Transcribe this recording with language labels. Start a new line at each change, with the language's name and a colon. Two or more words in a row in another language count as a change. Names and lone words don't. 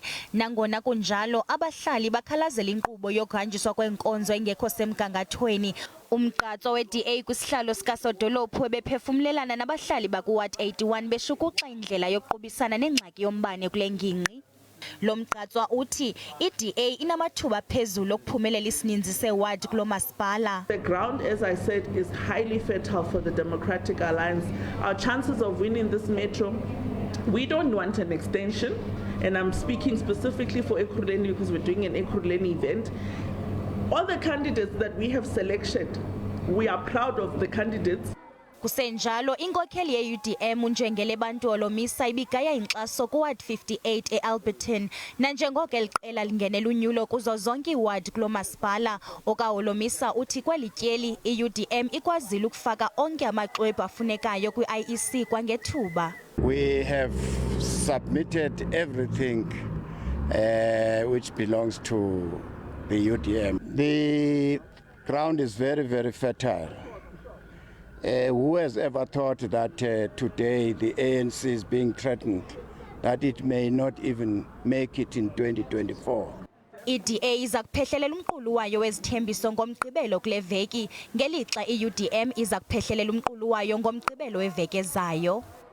Xhosa: Nangona kunjalo, abahlali bakhalazela inkqubo yokuhanjiswa kweenkonzo engekho semgangathweni. Umgqatswa we-DA kwisihlalo sikasodolophu ebephefumlelana nabahlali bakuWard 81 beshukuxa indlela yokuqubisana nengxaki yombane kule ngingqi. Lo mgqatswa uthi i-DA inamathuba phezulu okuphumelela isininzi seward kulo masipala.
English: The ground, as I said, is highly fertile for the Democratic Alliance. Our chances of winning this metro, we don't want an extension, and I'm speaking specifically for eKuruleni because we're doing an eKuruleni event. All the candidates that we have selected, we are proud of the candidates.
Xhosa: Kusenjalo, inkokheli ye-UDM Njengele Bantolo misa ibigaya inkxaso kuWard 58 eAlberton. Nanjengoko eqela lingenela unyulo kuzo zonke iward kulo masipala. Okaholomisa uthi kweli tyeli i-UDM ikwazile ukufaka onke amaxwebhu afunekayo kwi-IEC kwangethuba.
English: We have submitted everything which belongs to the UDM. The ground is very, very fertile. Who has ever thought that today the ANC is being threatened, that it may not even make it in 2024?
Xhosa: I-DA iza kuphehlelela umqulu wayo wezithembiso ngomgqibelo kule veki, ngelixa i-UDM iza kuphehlelela umqulu wayo ngomgqibelo weveki ezayo.